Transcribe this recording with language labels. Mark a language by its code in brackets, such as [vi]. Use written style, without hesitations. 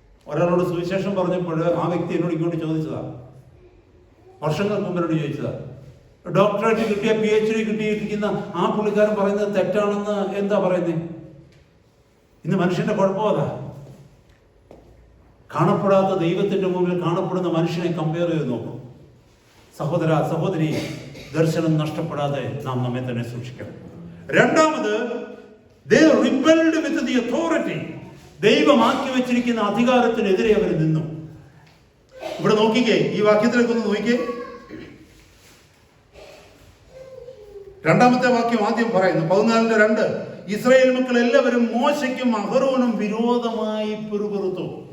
[ml] ഒരാളോട് സുവിശേഷം പറഞ്ഞപ്പോൾ ആ വ്യക്തി എന്നോട് ഇങ്ങോട്ട് ചോദിച്ചതാ, വർഷങ്ങൾക്ക് മുമ്പ് എന്നോട് ചോദിച്ചതാ, ഡോക്ടറേറ്റ് കിട്ടിയ PhD കിട്ടിയിരിക്കുന്ന ആ പുള്ളിക്കാരൻ പറയുന്നത് തെറ്റാണെന്ന് എന്താ പറയുന്നത്? ഇന്ന് മനുഷ്യന്റെ കുഴപ്പം അതാ. കാണപ്പെടാത്ത ദൈവത്തിന്റെ മുമ്പിൽ കാണപ്പെടുന്ന മനുഷ്യനെ കമ്പയർ ചെയ്ത് നോക്കും. സഹോദര സഹോദരി, ദർശനം നഷ്ടപ്പെടാതെ നാം നമ്മെ തന്നെ സൂക്ഷിക്കണം. രണ്ടാമത്, [en] they rebelled with the authority. [ml] ദൈവമാക്കി വെച്ചിരിക്കുന്ന അധികാരത്തിനെതിരെ അവർ നിന്നു. ഇവിടെ നോക്കിക്കേ, ഈ വാക്യത്തിലേക്ക് ഒന്ന് നോക്കിക്കേ. 2-ാമത്തെ വാക്യം ആദ്യം പറയുന്നു, 14:2. ഇസ്രായേൽ മക്കൾ എല്ലാവരും മോശയ്ക്കും അഹരോനും വിരോധമായി പിറുപിറുത്തു.